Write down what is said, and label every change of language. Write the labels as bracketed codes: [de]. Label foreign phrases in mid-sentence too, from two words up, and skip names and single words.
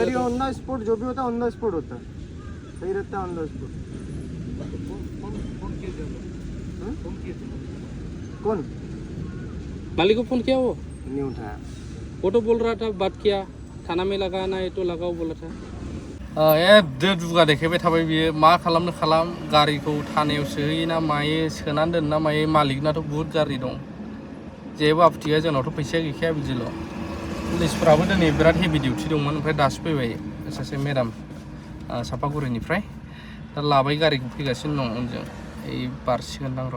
[hi] उधर ही [en] on the spot [hi] जो भी होता है [en] on the spot [hi] होता है सही रहता है [en] on the spot [hi] कौन मालिक को फोन किया वो नहीं उठाया वो तो बोल रहा था बात किया थाना में लगाना है तो लगाओ बोला था [brx] दुगा देखायबाय थाबाय बियो मा खालामनो खालाम गारिखौ थानायाव सोहैयो ना मायो सोनानै दोनो ना मायो मालिकनाथ' बुहुत गारि दं जेबो आपत्ति गैया जोंनावथ' फैसाया गैखाया बिदिल' पुलिसफ्राबो दिनै बिराद [en] heavy duty [brx] दंमोन ओमफ्राय दासो फैबाय सासे मेडाम सापागुरिनिफ्राय दा लाबाय गारिखौ फैगासिनो दं उनजों ओइ बारसिगोनदां र'